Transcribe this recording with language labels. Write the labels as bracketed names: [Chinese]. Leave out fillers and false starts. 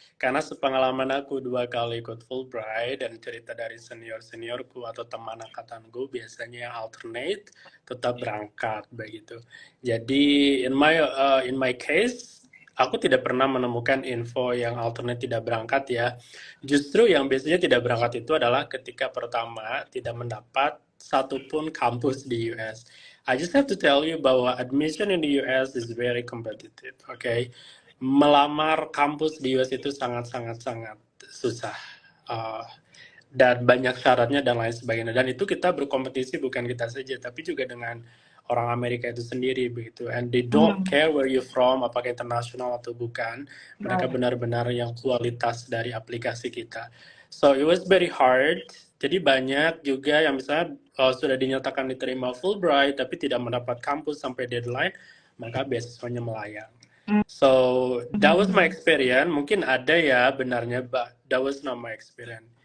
[Indonesian] Karena sepengalaman aku 2 kali ikut Fulbright dan cerita dari senior-seniorku atau teman angkatanku biasanya yang alternate tetap berangkat begitu. Jadi [English] in my case [Indonesian] aku tidak pernah menemukan info yang alternate tidak berangkat ya. Justru yang biasanya tidak berangkat itu adalah ketika pertama tidak mendapat satupun kampus di US. [English] I just have to tell you bahwa admission in the US is very competitive, okay? [Indonesian] Melamar kampus di US itu sangat-sangat-sangat susah. Uh, dan banyak syaratnya dan lain sebagainya. Dan itu kita berkompetisi bukan kita saja, tapi juga dengan orang Amerika itu sendiri begitu. [English] And they don't Hmm, care where you from, [Indonesian] apakah internasional atau bukan. Mereka baik. benar-benar yang kualitas dari aplikasi kita. [English] So it was very hard. [Indonesian] Jadi banyak juga yang misalnya sudah dinyatakan diterima Fulbright tapi tidak mendapat kampus sampai deadline, maka beasiswanya melayang. [English] So that was my Hmm. experience. [Indonesian] Mungkin ada ya benarnya, [English] but that was not my experience.